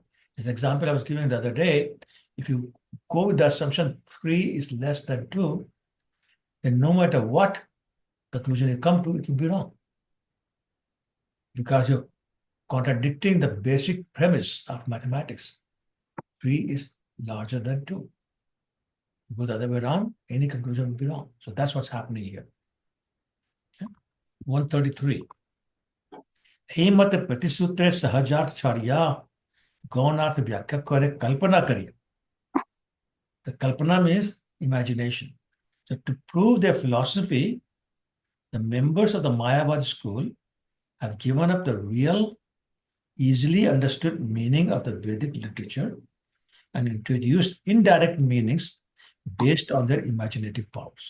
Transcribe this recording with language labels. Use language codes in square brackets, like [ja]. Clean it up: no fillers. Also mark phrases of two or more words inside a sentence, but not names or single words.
[en] As an example I was giving the other day, if you go with the assumption 3 is less than 2, then no matter what conclusion you come to, it will be wrong. Because you're contradicting the basic premise of mathematics. 3 is larger than 2. If you go the other way around, any conclusion will be wrong. So that's what's happening here. Okay. 133. [bn] হেনমতে প্রতিসূত্রে সহজার্থ ছাড়িয়া গৌণার্থ ব্যাখ্যা করে কল্পনা করিয়া. [en] The Kalpana means imagination. So to prove their philosophy, the members of the Mayavad school have given up the real, easily understood meaning of the Vedic literature and introduced indirect meanings based on their imaginative powers.